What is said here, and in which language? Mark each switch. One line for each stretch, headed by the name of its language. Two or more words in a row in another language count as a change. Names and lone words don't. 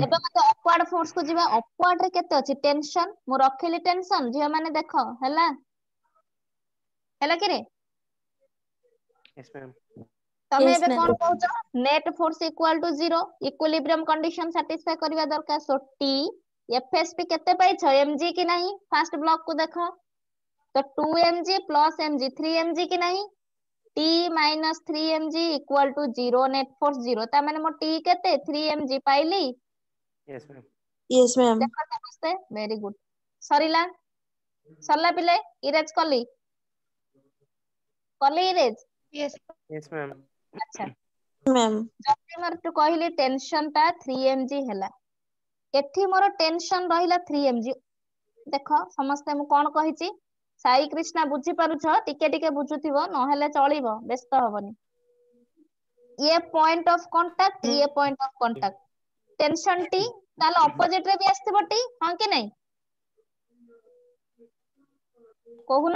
Odia: ଏବେ ମତେ
English: upward force
Odia: କୁ ଯିବା ଅପୱାର୍ଡ ରେ କେତେ ଅଛି ଟେନସନ ମୁଁ ରଖିଲି ଟେନସନ ଝିଅ ମାନେ ଦେଖ ହେଲା ହେଲା କିରେ
English: Yes, ma'am.
Odia: ତମେ
English: Yes,
Odia: ଏବେ
English: ma'am.
Odia: କଣ କହୁଛ
English: net force equal to 0 equilibrium condition
Odia: ସାଟିସ୍ଫାଇ କରିବା ଦରକାର ସୋ ଟି ଏଫଏସପି କେତେ ପାଇଛ mg କି ନାହିଁ
English: first block
Odia: କୁ ଦେଖ ତ 2mg ପ୍ଲସ mg 3mg କି ନାହିଁ
English: t minus 3mg equal to 0 net force 0
Odia: ତା ମାନେ ମୋ t କେତେ 3mg ପାଇଲି
English: Yes, ma'am. Yes, ma'am.
Odia: ଦେଖ ସମସ୍ତେ
English: very good
Odia: ସରିଲା ସରିଲା ପିଲେ ଇରେଜ କଲି ଇରେଜ
English: Yes, Yes, ma'am.
Odia: ଆଚ୍ଛା
English: ma'am.
Odia: ଯଦି ମୋର କହିଲି ଟେନସନ ଟା 3mg ହେଲା ଏଠି ମୋର ଟେନସନ ରହିଲା 3mg ଦେଖ ସମସ୍ତେ ମୁଁ କଣ କହିଛି ସାଇ କ୍ରିଷ୍ଣା ବୁଝିପାରୁଛ ଟିକେ ଟିକେ ବୁଝୁଥିବ ନହେଲେ ଚଳିବ ବ୍ୟସ୍ତ ହବନି ଇଏ
English: point of contact
Odia: ଇଏ
English: point of contact
Odia: ଟେନସନ ଟି ତାହେଲେ ଅପୋଜିଟ ରେ ବି ଆସିଥିବ ଟି ହଁ କି ନାଇଁ କହୁନ